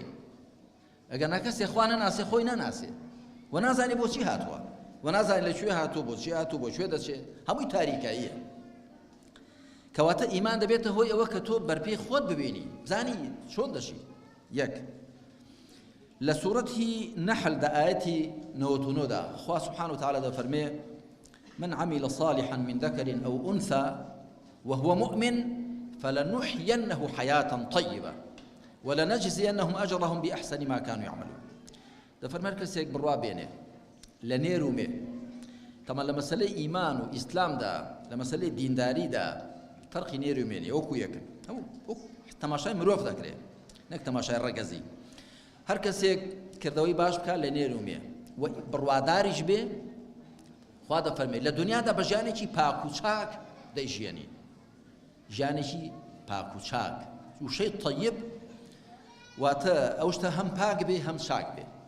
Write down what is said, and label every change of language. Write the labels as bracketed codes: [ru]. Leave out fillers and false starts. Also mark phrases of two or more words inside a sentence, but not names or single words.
[ckb] ئەگەر ناکەسێ خوا نەناسێ خۆی نەناسێ و نازانێ بۆچی هاتووە و نازانێ لەکوێ هاتووە بۆچی هاتوو بۆ کوێ دەچێت، هەمووی تاریکاییە. کەواتە ئیمان دەبێتە هۆی ئەوە کە تۆ بەرپێی خۆت ببینی، بزانی چۆن دەشی. یەک لە سوورەتی نەحل دا ئاەتی 99 دا خوا [ar] سبحانه وتعالى دەفەرمێ من عمل صالحا من ذكر أو أنثى وهو مؤمن فلنحيينه حياة طيبة ولنجزينهم أجرهم بأحسن ما كانوا يعملون. [ckb] دەفەرمێ کەسێک بڕوا بێنێ لە نێر و مێ. تەمە لە مەسەلەی ئیمان و ئیسلامدا لە مەسەلەی دینداریدا فەرقی نێر و مێنێ، وەکو یەکن، تەماشای مرۆڤ دەکرێت نەک تەماشای ڕەگەزی. هەر کەسێک کردەوەی باش بکات لە نێر و مێ و بڕواداریش بێ، خوا دەفەرمێ لە دنیادا بە ژیانێکی پاک و چاک دەیژیێنی، ژیانێکی پاک و چاک وشەی طەیب، واتە ئەو شتە هەم پاک بێ هەم چاک بێ.